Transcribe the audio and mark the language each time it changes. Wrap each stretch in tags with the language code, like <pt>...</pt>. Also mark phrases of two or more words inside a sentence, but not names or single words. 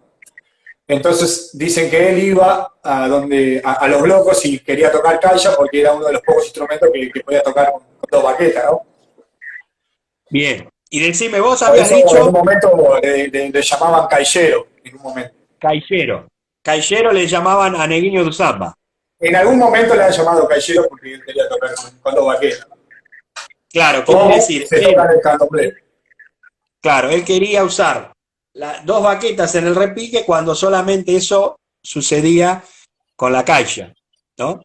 <es>Entonces dicen que él iba a los locos y quería tocar calla porque era uno de los pocos instrumentos que podía tocar con dos baquetas, ¿no? Bien. Y decime, vos Por habías eso en un dicho momento le llamaban caillero, en un momento. Caillero. Caillero le llamaban a Neguinho do Samba. En algún momento le han llamado caillero porque él quería tocar con dos baquetas. Claro, ¿qué quiere Como decir? se toca en el candomblé. Claro, él quería usar dos baquetas en el repique cuando solamente eso sucedía con la caixa, ¿no?</es>